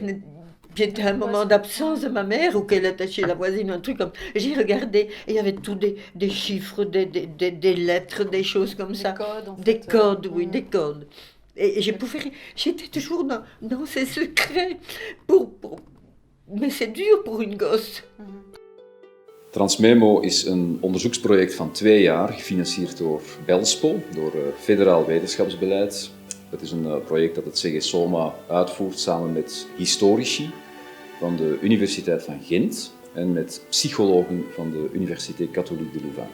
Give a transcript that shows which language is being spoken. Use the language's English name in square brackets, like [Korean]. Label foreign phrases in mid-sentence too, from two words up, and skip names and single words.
[French] J'étais à un moment d'absence de ma mère ou qu'elle était chez la voisine, un truc comme... J'ai regardé et il y avait tout des chiffres, des lettres, des choses comme ça. Codes, en fait. Des codes, oui, des codes. Et j'étais toujours dans ces secrets. Mais c'est dur pour une gosse. [Dutch] Transmemo is een onderzoeksproject van 2 jaar, gefinancierd door Belspo, door Federaal Wetenschapsbeleid. Het is een project dat het CG SOMA uitvoert samen met historici van de Universiteit van Gent en met psychologen van de Universiteit Katholiek de Louvain.